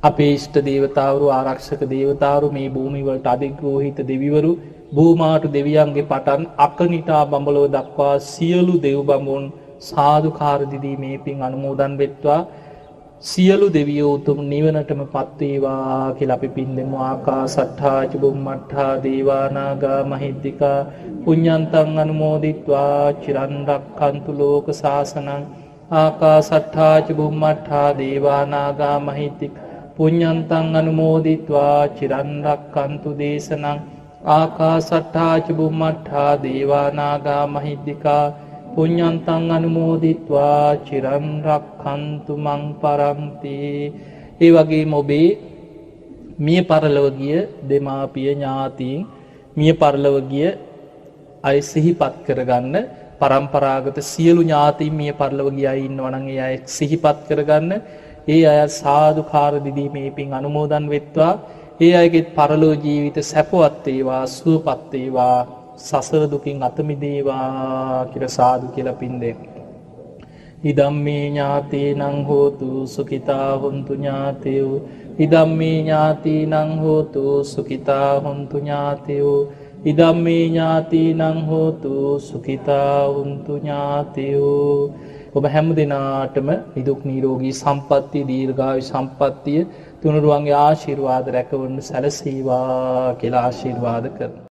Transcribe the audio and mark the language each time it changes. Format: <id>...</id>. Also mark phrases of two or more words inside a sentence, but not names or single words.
<si>අපේ ඉෂ්ට දේවතාවරු ආරක්ෂක දේවතාවරු මේ භූමි වලට අධිග්‍රෝහිත දෙවිවරු භූමාට දෙවියන්ගේ පටන් අකනිටා බඹලව දක්වා සියලු දෙව් බඹුන් සාදුකාර දීදී මේ පින් අනුමෝදන් වෙත්වා සියලු දෙවියෝ උතුම් නිවනටම පත් වේවා කියලා අපි පින් දෙමු.</si> <pi>ආකාසට්ඨා ච බුම්මට්ඨා දේවා නාග මහිද්దికා පුඤ්ඤන්තං අනුමෝදිත්වා චිරන් රක්ඛන්තු ලෝක සාසනං. ආකාසට්ඨා ච බුම්මට්ඨා දේවා නාග මහිද්దికා පුඤ්ඤන්තං අනුමෝදිත්වා චිරන් රක්ඛන්තු දේශනං. ආකාසට්ඨා ච බුම්මට්ඨා දේවා නාග මහිද්దికා පුඤ්ඤන්තං අනුමෝදිත්වා චිරන් රක්ඛන්තු මං පරන්ති.</pi> <si>ඒ වගේම ඔබේ මිය පරලොව ගිය දෙමාපිය ඥාතීන් මිය පරලොව ගිය අය සිහිපත් කරගන්න. පරම්පරාගත සියලු ඥාතීන් මිය පරලොව ගිය අය ඉන්නවා නම් ඒ අය සිහිපත් කරගන්න. ඒ අය සාදුකාර දීදී මේ පින් අනුමෝදන් වෙත්වා. ඒ අයගේ පරලොව ජීවිත සැපවත් වේවා, සුවපත් වේවා, සසර දුකින් අත මිදේවා කියලා සාදු කියලා පින් දෙන්න.</si> <pi>ඉදම්මේ ඥාතීනං හෝතු සුඛිතා හොන්තු ඥාතයෝ. ඉදම්මේ ඥාතීනං හෝතු සුඛිතා හොන්තු ඥාතයෝ. ඉදම්මේ ඥාතීනං හෝතු සුඛිතා හොන්තු ඥාතයෝ.</pi> <si>ඔබ හැම දිනාටම නිදුක් නිරෝගී සම්පන්නිය දීර්ඝායු සම්පන්නිය තුනුරුවන්ගේ ආශිර්වාද රැකවන්න සැලසේවා කියලා ආශිර්වාද කරනවා.</si>